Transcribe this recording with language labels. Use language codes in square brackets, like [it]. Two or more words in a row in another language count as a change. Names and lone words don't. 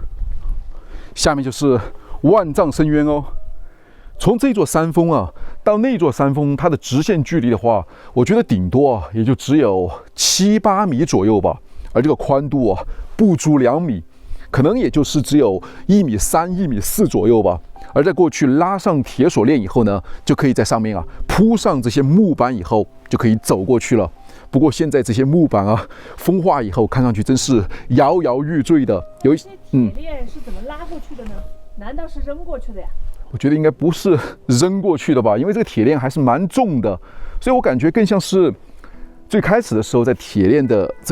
[zh] 下面就是萬丈深淵哦。從這座山峰啊到那座山峰，它的直線距離的話，我覺得頂多啊也就只有7、8米左右吧，而這個寬度啊不足2米。可能也就是只有1.3米、1.4米左右吧。而在過去拉上鐵鎖鏈以後呢，就可以在上面啊鋪上這些木板以後，就可以走過去了。不過現在這些木板啊風化以後，看上去真是搖搖欲墜的。有一些鐵鏈是怎麼拉過去的呢？難道是扔過去的呀？我覺得應該不是扔過去的吧，因為這個鐵鏈還是蠻重的，所以我感覺更像是最開始的時候在鐵鏈的這